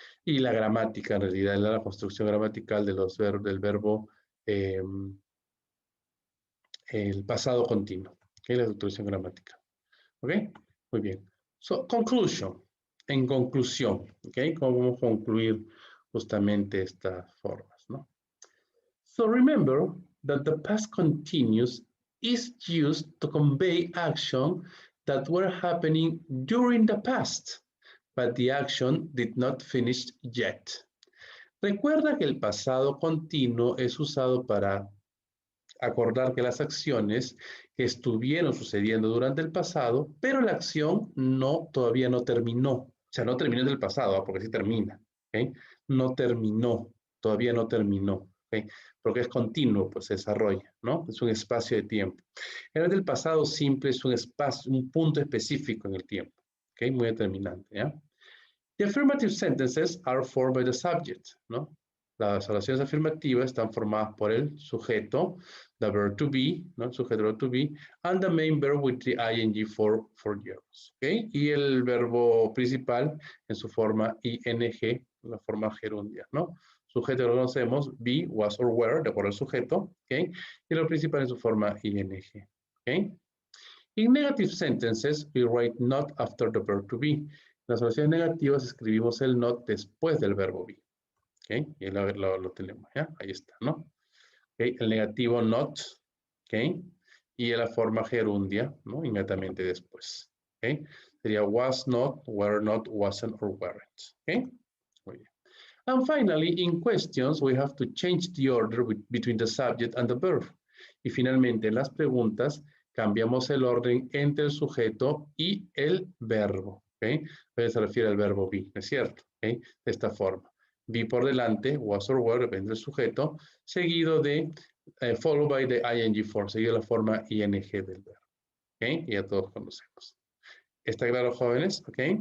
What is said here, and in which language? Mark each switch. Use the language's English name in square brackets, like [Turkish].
[Spanish] Y la gramática, en realidad, la construcción gramatical de del verbo el pasado continuo, ¿okay? La estructuración gramática. ¿Ok? Muy bien. [English] So, conclusion. [Spanish] En conclusión, ¿ok? ¿Cómo concluir justamente estas formas, ¿no? [English] So, remember that the past continuous is used to convey action that were happening during the past, but the action did not finish yet. [Spanish] Recuerda que el pasado continuo es usado para acordar que las acciones que estuvieron sucediendo durante el pasado, pero la acción todavía no terminó. O sea, no terminó en el pasado, porque sí termina. ¿Okay? No terminó, todavía no terminó. ¿Okay? Porque es continuo, pues se desarrolla, ¿no? Es un espacio de tiempo. En el del pasado simple es un espacio, un punto específico en el tiempo. ¿Okay? Muy determinante, ¿ya? [English] The affirmative sentences are formed by the subject, ¿no? [Spanish] Las oraciones afirmativas están formadas por el sujeto, [English] the verb to be, [Spanish] ¿no? El sujeto [English] verb to be, and the main verb with the ing for years, ¿ok? [Spanish] Y el verbo principal en su forma ing, la forma gerundia, ¿no? Sujeto lo conocemos, be, was, or were, de acuerdo al sujeto, ¿ok? Y lo principal en su forma ing, ¿ok? [English] In negative sentences, we write not after the verb to be. [Spanish] En las oraciones negativas escribimos el not después del verbo be. ¿Ok? Y lo tenemos, ¿ya? Ahí está, ¿no? ¿Ok? El negativo not, ¿ok? Y la forma gerundia, ¿no? Inmediatamente después, ¿ok? Sería was not, were not, wasn't, or weren't, ¿ok? Muy bien. [English] And finally, in questions, we have to change the order between the subject and the verb. [Spanish] Y finalmente, en las preguntas, cambiamos el orden entre el sujeto y el verbo, ¿ok? Se refiere al verbo be, ¿no es cierto? ¿Ok? De esta forma. Be por delante, was or were, depende del sujeto, seguido de, [English] followed by the ing form, [Spanish] seguido de la forma ing del verbo, ¿ok? Y ya todos conocemos. ¿Está claro, jóvenes? ¿Ok?